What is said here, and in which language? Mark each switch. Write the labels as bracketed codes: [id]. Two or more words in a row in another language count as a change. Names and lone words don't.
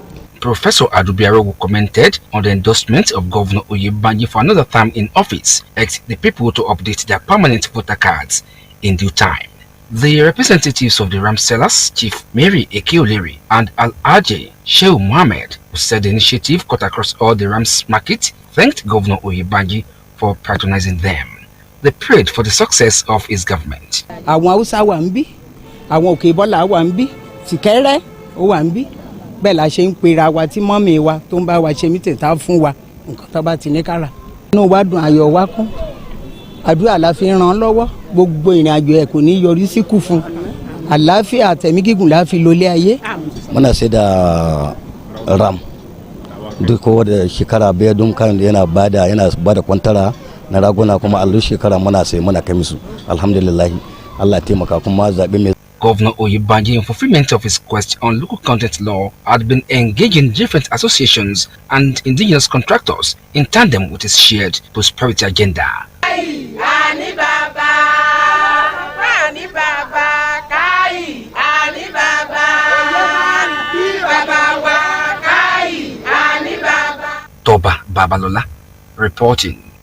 [en] Professor Adubiaru commented on the endorsement of Governor Oyebanji for another term in office, urged the people to update their permanent voter cards in due time. The representatives of the ram sellers, Chief Mary Ekeoleri and Al-Ajay Shehu Mohammed, who said the initiative cut across all the rams market, thanked Governor Oyebanji for patronizing them. They prayed for the success of his government. [yo] Àwọn Hausa wà ńbí, àwọn Òkè-Ìbọ́là wà ńbí, Tìkẹ́rẹ́, ó wà ń bí bẹ́ẹ̀ la ṣe ń pera wa tí mọ́mì wa tó ń bá wa ṣe mítìn tá fún wa nǹkan tó bá ti ní kára. inú wa dùn ayọ̀ wa kún àdúrà la fi ràn án lọ́wọ́ gbogbo ìrìn àjò ẹ̀ kò ní yọrí sí kú fún àlàáfíà àtẹ̀mí gígùn la fi lólé ayé. [ha] muna sai da ram duk kowace shekara bai don kan yana bada kwantara na raguna kuma allu shekara muna sai muna kai musu alhamdulillah Allah taimaka kuma zabe mai. [en] Governor Oyebanji, in fulfillment of his quest on local content law, had been engaging different associations and indigenous contractors in tandem with his shared prosperity agenda. Toba Babalola reporting.